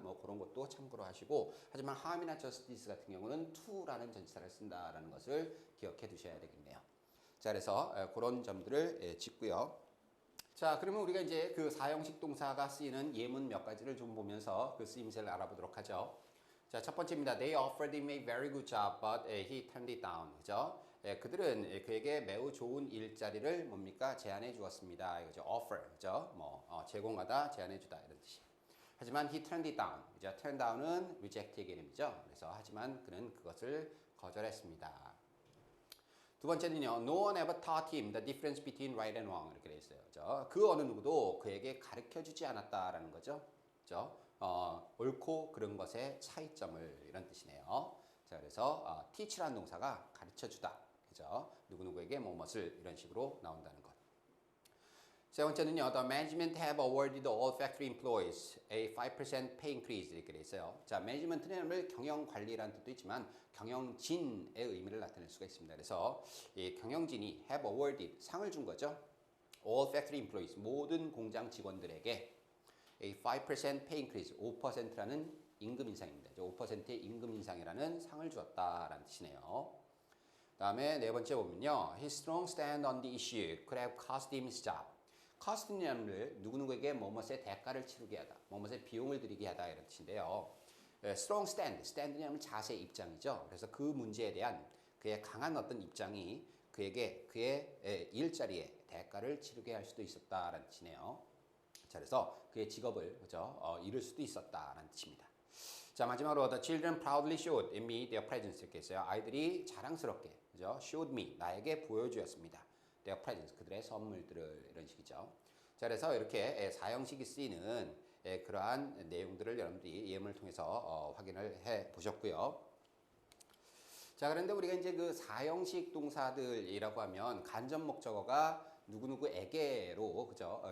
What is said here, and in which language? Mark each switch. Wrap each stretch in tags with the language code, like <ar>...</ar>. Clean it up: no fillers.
<ko>뭐 그런 것도 참고로 하시고 하지만 harm이나 justice 같은 경우는 to라는 전치사를 쓴다라는 것을 기억해 두셔야 되겠네요. 자, 그래서 그런 점들을 짚고요. 자, 그러면 우리가 이제 그 사형식 동사가 쓰이는 예문 몇 가지를 좀 보면서 그 쓰임새를 알아보도록 하죠. 자, 첫 번째입니다.</ko> <en>They offered him a very good job, but he turned it down.</en> <ko>그죠? 그들은 그에게 매우 좋은 일자리를 뭡니까? 제안해 주었습니다. 이거죠. offer. 그죠? 제공하다, 제안해 주다 이런 뜻이에요. 하지만</ko> <en>he turned it down.</en> <ko>그죠? turn down은 reject의 개념이죠. 그래서 하지만 그는 그것을 거절했습니다. 두 번째는요.</ko> <en>No one ever taught him the difference between right and wrong.</en> <ko>이렇게 돼 있어요. 그죠? 그 어느 누구도 그에게 가르쳐 주지 않았다라는 거죠. 그죠? 옳고 그른 것의 차이점을 이런 뜻이네요. 자, 그래서 teach라는 동사가 가르쳐 주다. 그죠? 누구누구에게 무엇을 이런 식으로 나온다는 것. 세 번째는요.</ko> <en>The management have awarded all factory employees a 5% pay increase</en> <ko>이렇게 돼 있어요. 자, 매니지먼트는 경영 관리라는 뜻도 있지만 경영진의 의미를 나타낼 수가 있습니다. 그래서 이 경영진이</ko> <en>have awarded</en> <ko>상을 준 거죠.</ko> <en>all factory employees</en> <ko>모든 공장 직원들에게</ko> <en>a 5% pay increase</en> <ko>5%라는 임금 인상입니다. 5%의 임금 인상이라는 상을 주었다라는 뜻이네요. 다음에 네 번째 보면요.</ko> <en>His strong stand on the issue could have cost him his job.</en> <ko>cost냐는 누구누구에게 뭐뭇의 대가를 치르게 하다, 뭐뭇의 비용을 들이게 하다 이런 뜻인데요. strong stand냐면 자세 입장이죠. 그래서 그 문제에 대한 그의 강한 어떤 입장이 그에게 그의 일자리에 대가를 치르게 할 수도 있었다라는 뜻이네요. 자, 그래서 그의 직업을 그죠? 잃을 수도 있었다라는 뜻입니다. 자, 마지막으로</ko> <en>the children proudly showed in me their presence</en> <ko>이렇게 했어요. 아이들이 자랑스럽게 그죠?</ko> <en>showed me</en> <ko>나에게 보여주었습니다.</ko> <en>their presence</en> <ko>그들의 선물들을 이런 식이죠. 자, 그래서 이렇게 사형식이 쓰이는 그러한 내용들을 여러분들이 예문을 통해서 확인을 해 보셨고요. 자, 그런데 우리가 이제 그 사형식 동사들이라고 하면 간접 목적어가 누구누구에게로 그죠?</ko>